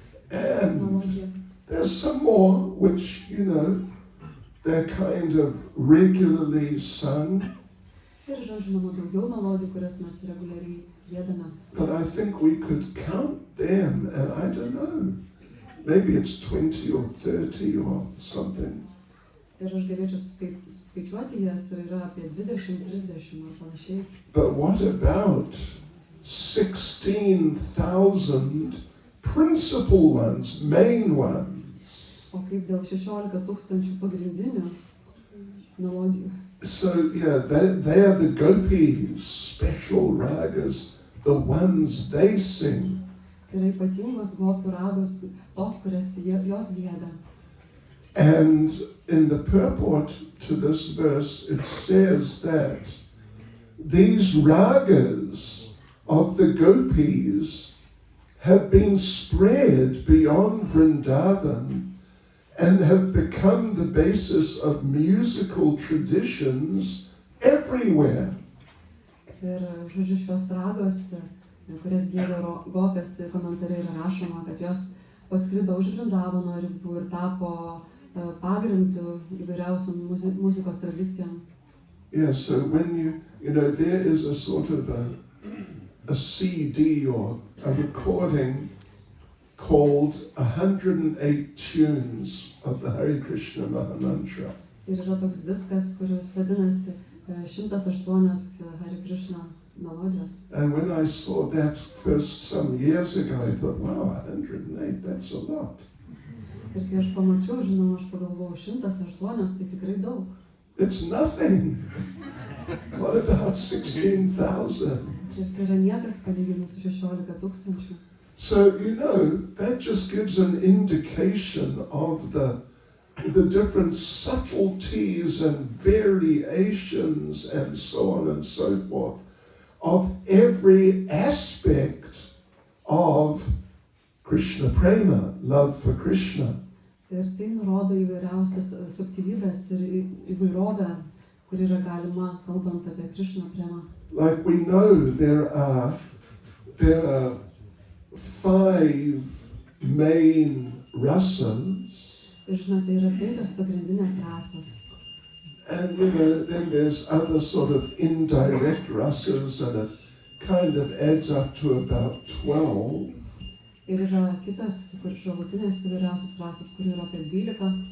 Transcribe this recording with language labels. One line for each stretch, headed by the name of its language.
English: And there's some more which, they're kind of regularly sung.
Lithuanian: Ir yra žinoma daugiau melodijų, kurias mes reguliariai giedame.
English: But I think we could count them, and I don't know, maybe it's 20 or 30 or something.
Lithuanian: Ir aš galėčiau skaičiuoti jas, tai yra apie 20-30 ar panašiai.
English: But what about 16,000 principal ones, main ones?
Lithuanian: O kaip dėl 16,000 pagrindinių melodijų?
English: So, yeah, they are the gopis, special ragas, the ones they sing.
Lithuanian: Tai yra ypatingos gopių ragos, tos, kurias jos gieda.
English: And in the purport to this verse, it says that these ragas of the gopis have been spread beyond Vrindavan and have become the basis of musical traditions everywhere.
Lithuanian: Ir, šios ragos, kurias gieda gopės, komentare yra rašoma, kad jos pasklido už Vrindavano ribų ir tapo pagrindu įvairiausiam muzikos tradicijom.
English: Yeah, so when there is a sort of a CD or a recording called 108 Tunes of the Hare Krishna Mahamantra.
Lithuanian: Ir yra toks diskas, kuris vadinasi 108 Hare Krishna melodijos.
English: And when I saw that first some years ago, I thought, wow, 108, that's a lot.
Lithuanian: Ir kai aš pamačiau, žinoma, aš pagalvojau, 108, tai tikrai daug.
English: It's nothing. What about 16,000?
Lithuanian: Ir tai yra niekas palyginus su 16,000.
English: So, that just gives an indication of the different subtleties and variations and so on and so forth of every aspect of Krishna prema, love for Krishna.
Lithuanian: Ir tai nurodo įvairiausias subtilybės ir įvairovę, kur yra galima, kalbant apie Krishna premą.
English: Like we know there are 5 main rasas.
Lithuanian: Ir žinote, yra 5 pagrindinės rasos.
English: And then there's other sort of indirect rasas, and it kind of adds up to about 12.
Lithuanian: Ir yra kitas, kur šalutinės įvairiausios rasos, kur yra apie 12.